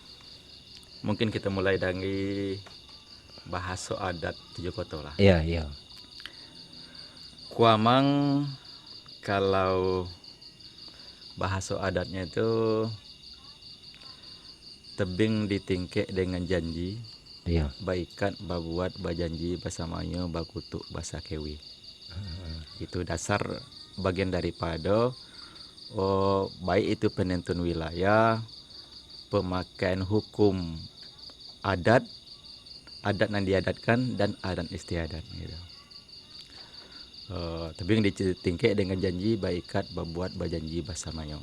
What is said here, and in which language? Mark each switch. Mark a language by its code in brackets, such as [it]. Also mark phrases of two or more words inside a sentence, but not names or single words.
[id] Mungkin kita mulai dari bahasa adat 7 koto lah. Iya, iya. Kuamang kalau bahasa adatnya itu [min] tebing ditingkek dengan janji, [id] Iya. [min] baikat babuat bajanji basamanyo bakutuk basa kewi. [id] Itu dasar bagian daripada baik itu penentuan wilayah, pemakaian hukum adat yang diadatkan dan adat istiadat gitu. [min] Tebing ditingkek dengan janji baikat babuat bajanji basamanyo